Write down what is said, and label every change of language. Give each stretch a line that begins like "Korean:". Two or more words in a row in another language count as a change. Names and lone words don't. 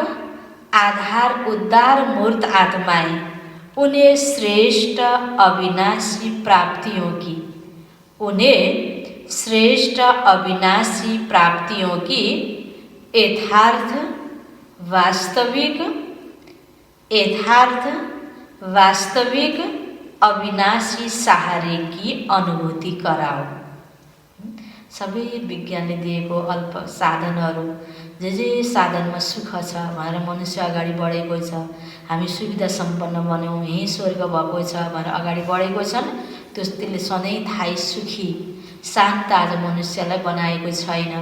Hindi: आधार उद्धार मूर्त आत्माएं उन्हें श्रेष्ठ अविनाशी प्राप्तियों की, उन्हें श्रेष्ठ अविनाशी प्राप्तियों की यथार्थ वास्तविक, यथार्थ वास्तविक अविनाशी सहारे की अनुभूति कराओ।
Nepali: सबै विज्ञानले दिएको अल्प साधनहरू, जे साधनमा सुख छ भनेर मनुष्य अगाडि बढेको छ, हामी सुविधा सम्पन्न बन्यौँ, यहीँ स्वर्ग भएको छ भनेर अगाडि बढेको छन्। त्यसले सधैँ थाहै सुखी शान्त आज मनुष्यलाई बनाएको छैन।